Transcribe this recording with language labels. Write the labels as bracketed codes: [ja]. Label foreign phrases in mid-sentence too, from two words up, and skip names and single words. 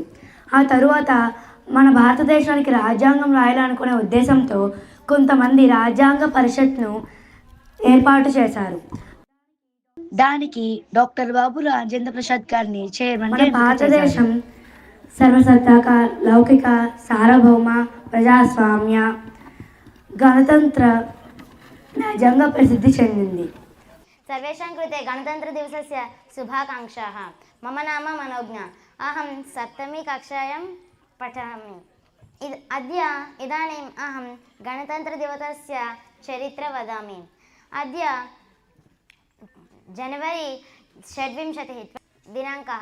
[te] ఆ తరువాత మన భారతదేశానికి రాజ్యాంగం రాయాలనుకునే ఉద్దేశంతో కొంతమంది రాజ్యాంగ పరిషత్ను ఏర్పాటు చేశారు. దానికి డాక్టర్ బాబు రాజేంద్ర ప్రసాద్ గారిని చైర్మన్. మన భారతదేశం సర్వసత్తాక, లౌకిక, సార్వభౌమ, ప్రజాస్వామ్య, గణతంత్ర రాజ్యాంగ ప్రసిద్ధి చెందింది. [sa] सर्वेषां कृते गणतन्त्रदिवसस्य शुभाकांक्षाः। मम नाम मनोज्ञा, अहं 7मी कक्षायां पठामि। अद्य इदानीम् अहं गणतन्त्रदिवसस्य चरित्रं वदामि। अद्य जनवरी 26 दिनाङ्कः।